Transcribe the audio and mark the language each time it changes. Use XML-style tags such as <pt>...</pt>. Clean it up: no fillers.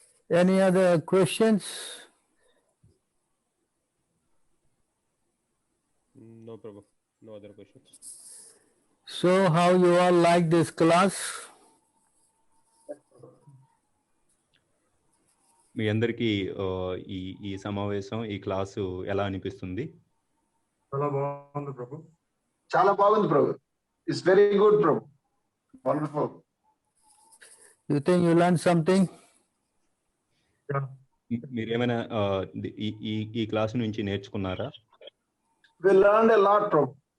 <en>Any other questions? No, Prabhu. No other questions. So how you all like this class?</en> <te>మీ అందరికీ ఈ ఈ సమావేశం ఈ క్లాసు ఎలా అనిపిస్తుంది? చాలా బాగుంది ప్రభు. చాలా బాగుంది ప్రభు.</te> <en>It's very good Prabhu. Wonderful. You think you learned something?</en> <te>మీరు ఏమైనా ఈ క్లాస్ నుంచి నేర్చుకున్నారా?</te> <en>We learned a lot Prabhu.</en>